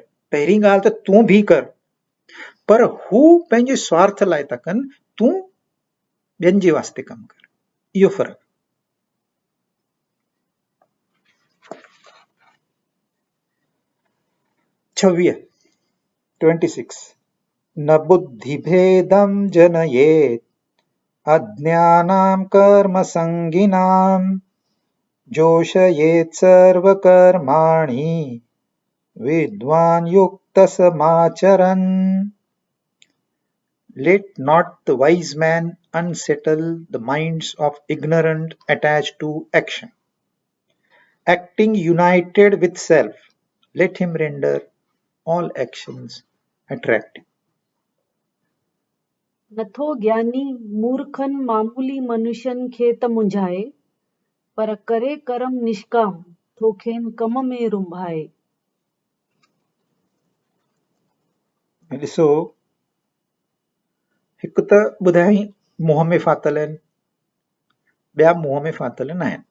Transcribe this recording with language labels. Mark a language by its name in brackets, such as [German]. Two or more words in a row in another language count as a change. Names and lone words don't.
[Sindhi] पहिरीं ॻाल्हि त तूं बि कर, पर हू पंहिंजे स्वार्थ लाइ था कनि, तूं ॿियनि जे वास्ते कमु कर। इहो फ़र्क़ु। छवीह 26 न [Sanskrit] बुद्धिभेदं जनयेत् अज्ञानां कर्मसङ्गिनां जोषयेत् सर्वकर्माणि विद्वान् युक्तसमाचरन्। [English] Let not the wise man unsettle the minds of ignorant attached to action. Acting united with self, let him render all actions attractive. [Sindhi] नथो ज्ञानी मूर्खनि मामूली मनुष्यनि खे त मुंझाए, पर करे कर्म निष्काम थो खेनि कम में रुंभाए। ॾिसो, हिकु त ॿुधाई मोह में फाथल आहिनि, ॿिया मोह में फाथल न आहिनि।